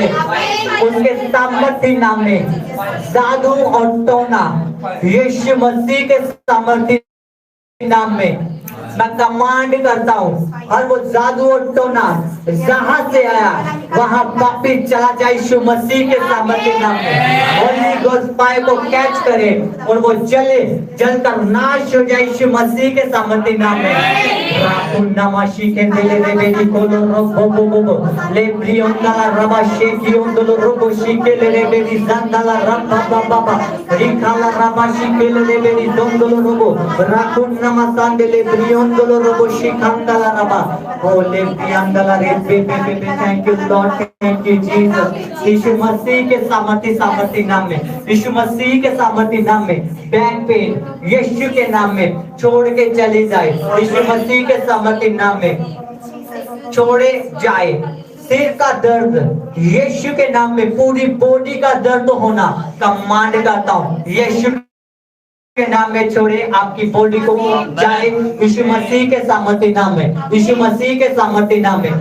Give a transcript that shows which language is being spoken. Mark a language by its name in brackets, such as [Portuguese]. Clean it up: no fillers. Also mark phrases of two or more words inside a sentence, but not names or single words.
[Hindi] उसके सामर्थी नाम में जादू और टोना यीशु मसीह के सामर्थी नाम में मैं कमांड करता हूँ। और वो जादू और टोना जहाँ से आया वहाँ वापिस चला जाए यीशु मसीह के सामर्थी नाम में। [English] Holy Ghost fire [Hindi] को कैच करे और वो जले, जलकर नाश हो जाए यीशु मसीह के सामर्थी नाम में। नमाशी के दिले रे बेटी कोलो रोबो बोबो बो ले ब्रियोंदाला रबा शेकियोंदलो रोबो शिकेले रे बेटी zandaला रबा बाबा रिखाला रबा शिकेले रे बेटी दोंदलो रोबो राकुन नमसांदेले ब्रियोंदलो रोबो शिकांदाला रबा ओले ब्रियांदाला रे बेबे [English] thank you Lord, thank you Jesus. [Hindi] यीशु मसीह के सामर्थी नाम में, यीशु मसीह के सामर्थी नाम में [English] back pain [Hindi] यीशु के नाम में छोड़ के चली जाए, यीशु मसीह के सामर्थी नाम में छोड़े जाए। सिर का दर्द यीशु के नाम में, पूरी बॉडी का दर्द होना कमांड करता हूँ यीशु के नाम में छोड़े, आपकी बॉडी को जाए यीशु मसीह के सामर्थ्य नाम में, यीशु मसीह के सामर्थ्य नाम में।